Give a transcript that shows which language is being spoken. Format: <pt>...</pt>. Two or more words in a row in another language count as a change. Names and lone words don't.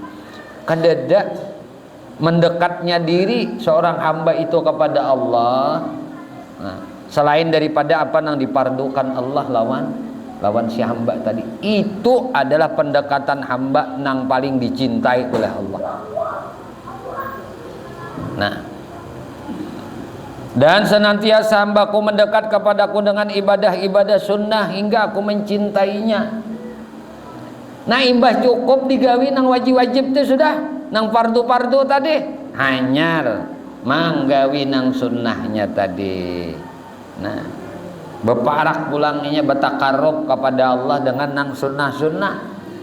<id>Kadada mendekatnya diri seorang hamba itu kepada Allah, nah, selain daripada apa yang dipardukan Allah lawan si hamba tadi. Itu adalah pendekatan hamba yang paling dicintai oleh Allah. Nah, dan senantiasa hambaku mendekat kepadaku dengan ibadah-ibadah sunnah hingga aku mencintainya.</id> <bjn>Nah, imbah cukup digawi nang wajib-wajib itu sudah, nang fardu-fardu tadi, hanyar manggawi nang sunnahnya tadi. Nah, beparak pulangnya bertakarrub kepada Allah dengan nang sunnah-sunnah.</bjn>